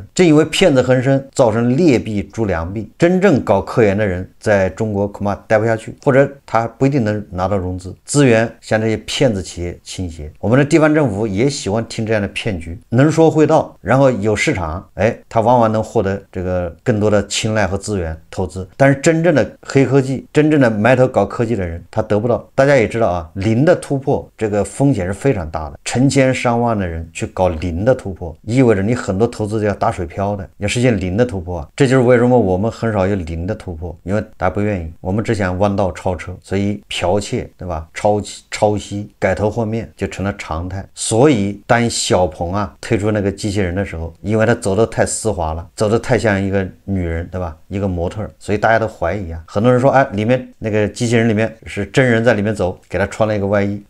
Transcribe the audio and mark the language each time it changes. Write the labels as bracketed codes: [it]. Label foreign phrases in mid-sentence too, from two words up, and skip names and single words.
[zh] 正因為騙子橫生，造成劣幣逐良幣，真正搞科研的人在中國恐怕待不下去，或者他不一定能拿到融資，資源向這些騙子企業傾斜。我們的地方政府也喜歡听這樣的騙局，能說會道，然後有市場，他往往能獲得這個更多的青睞和資源投資。但是真正的黑科技，真正的埋頭搞科技的人，他得不到。大家也知道啊，零的突破這個風險是非常大的，成千上萬的人去搞零的突破，意味着你很多投資要打水漂的，要實現零的突破啊。這就是為什麼我們很少有零的突破，因為大家不願意，我們只想彎道超車，所以剽竊，對吧？抄襲、改頭換面就成了常態。所以當小鵬啊推出那個機器人的時候，因為他走得太絲滑了，走得太像一個女人，對吧？一個模特，所以大家都懷疑啊。很多人說，裡面那個機器人裡面是真人在裡面走，給他穿了一個外衣。